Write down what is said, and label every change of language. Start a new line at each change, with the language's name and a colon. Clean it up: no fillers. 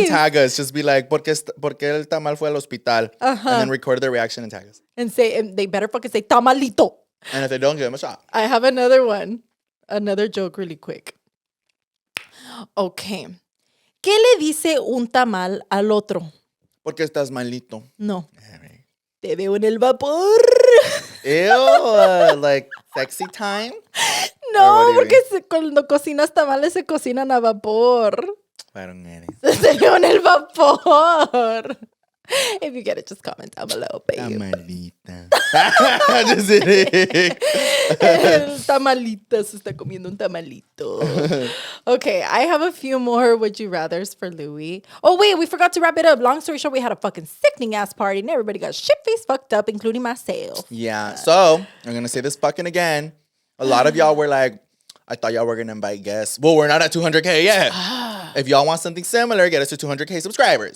English: and tag us, just be like,
Spanish: ¿Por qué el tamal fue al hospital?
English: And then record the reaction and tag us. And say, and they better fucking say tamalito. And if they don't, give them a shot. I have another one. Another joke really quick. Okay.
Spanish: ¿Qué le dice un tamal al otro? Porque estás malito. No. Te veo en el vapor.
English: Ew, like sexy time?
Spanish: No, porque cuando cocinas tamales se cocinan a vapor.
English: I don't get it.
Spanish: Te veo en el vapor.
English: If you get it, just comment down below, babe. Tamalita. Just kidding.
Spanish: El tamalito se está comiendo un tamalito.
English: Okay, I have a few more would you rathers for Louie. Oh, wait, we forgot to wrap it up. Long story short, we had a fucking sickening ass party and everybody got shit-faced fucked up, including myself. Yeah, so I'm going to say this fucking again. A lot of y'all were like, I thought y'all were going to invite guests. Well, we're not at 200K yet. If y'all want something similar, get us to 200K subscribers.